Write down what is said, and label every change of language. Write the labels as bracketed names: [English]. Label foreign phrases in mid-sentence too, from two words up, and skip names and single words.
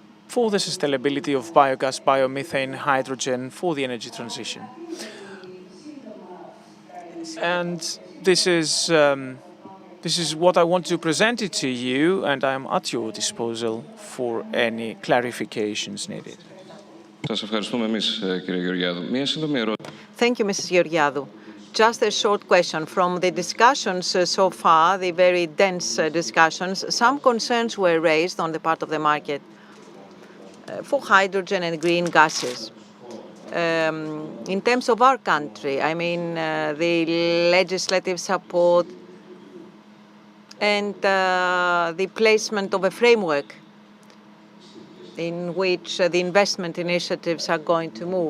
[English] for the sustainability of biogas, biomethane, hydrogen for the energy transition. And this is what I want to present it to you, and I am at your disposal for any clarifications needed. [Greek] Σας ευχαριστούμε εμείς, κύριε Γεωργιάδου. Μία σύντομη ερώτηση. [English] Thank you, Mrs. Georgiadou. Just a short question. From the discussions so far, the very dense discussions, some concerns were raised on the part of the market for hydrogen and green gases. In terms of our country, I mean, the legislative support and the placement of a framework in which the investment initiatives are going to move.